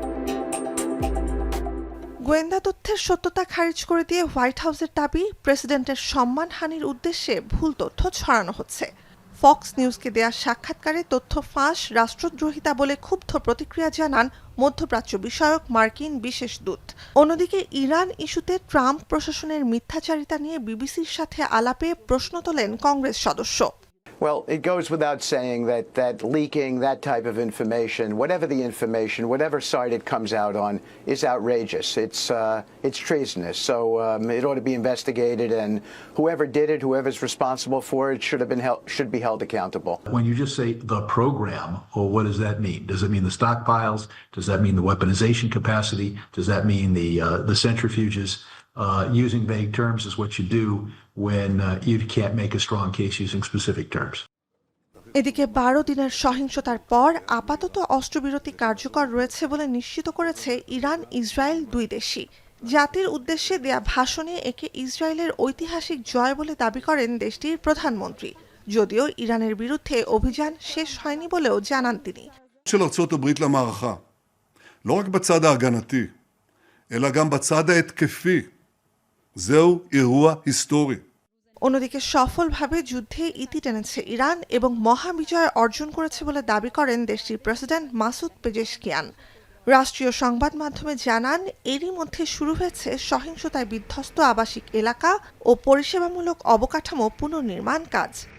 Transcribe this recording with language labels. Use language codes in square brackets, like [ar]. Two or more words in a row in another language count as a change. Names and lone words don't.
[bn] গোয়েন্দা তথ্যের সত্যতা খারিজ করে দিয়ে হোয়াইট হাউসের দাবি, প্রেসিডেন্টের সম্মানহানির উদ্দেশ্যে ভুল তথ্য ছড়ানো হচ্ছে। ফক্স নিউজকে দেয়া সাক্ষাৎকারে তথ্য ফাঁস, রাষ্ট্রদ্রোহিতা বলে ক্ষুব্ধ প্রতিক্রিয়া জানান মধ্যপ্রাচ্য বিষয়ক মার্কিন বিশেষ দূত। অন্যদিকে ইরান ইস্যুতে ট্রাম্প প্রশাসনের মিথ্যাচারিতা নিয়ে বিবিসির সাথে আলাপে প্রশ্ন তোলেন কংগ্রেস সদস্য। [en] Well, it goes without saying that leaking that type of information, whatever the information, whatever side it comes out on, is outrageous. It's treasonous. So it ought to be investigated, and whoever did it, whoever's responsible for it, should be held accountable. When you just say the program, well, what does that mean? Does it mean the stockpiles? Does that mean the weaponization capacity? Does that mean the centrifuges? Using vague terms is what you do when you can't make a strong case using specific terms. [bn] এদিকে 12 দিনের সহিংসতার পর আপাতত অস্ত্রবিরতি কার্যকর রয়েছে বলে নিশ্চিত করেছে ইরান ইসরায়েল দুই দেশই। জাতির উদ্দেশ্যে দেয়া ভাষণে একে ইসরায়েলের ঐতিহাসিক জয় বলে দাবি করেন দেশটির প্রধানমন্ত্রী, যদিও ইরানের বিরুদ্ধে অভিযান শেষ হয়নি বলেও জানান তিনি। [he] של ארצות הברית למערכה, לא רק בצד ההגנתי, אלא גם בצד ההתקפי. זהו אירוע היסטורי. [bn] অন্যদিকে সফলভাবে যুদ্ধে ইতি টেনেছে ইরান এবং মহাবিজয় অর্জন করেছে বলে দাবি করেন দেশটির প্রেসিডেন্ট মাসুদ পেজেশকিয়ান। রাষ্ট্রীয় সংবাদ মাধ্যমে জানান, এরই মধ্যে শুরু হয়েছে সহিংসতায় বিধ্বস্ত আবাসিক এলাকা ও পরিষেবামূলক অবকাঠামো পুনর্নির্মাণ কাজ।